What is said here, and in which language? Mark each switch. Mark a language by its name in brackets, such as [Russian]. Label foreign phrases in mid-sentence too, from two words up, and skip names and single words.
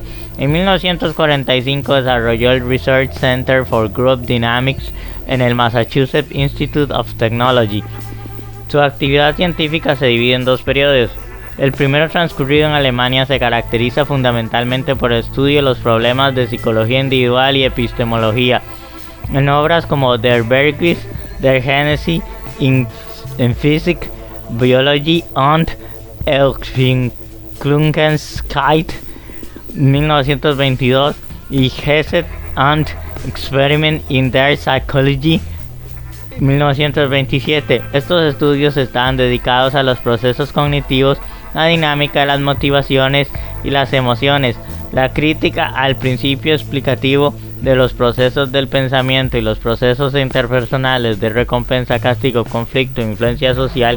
[Spanish] En 1945 desarrolló el Research Center for Group Dynamics en el Massachusetts Institute of Technology. Su actividad científica se divide en dos periodos. El primero, transcurrido en Alemania, se caracteriza fundamentalmente por el estudio de los problemas de psicología individual y epistemología, en obras como Der Begriff der Genesis in Physik, Biologie und Entwicklungsgeschichte, 1922, y Gesetz und Experiment in der Psychologie, 1927. Estos estudios están dedicados a los procesos cognitivos, la dinámica de las motivaciones y las emociones, la crítica al principio explicativo de los procesos del pensamiento y los procesos interpersonales de recompensa, castigo, conflicto e influencia social.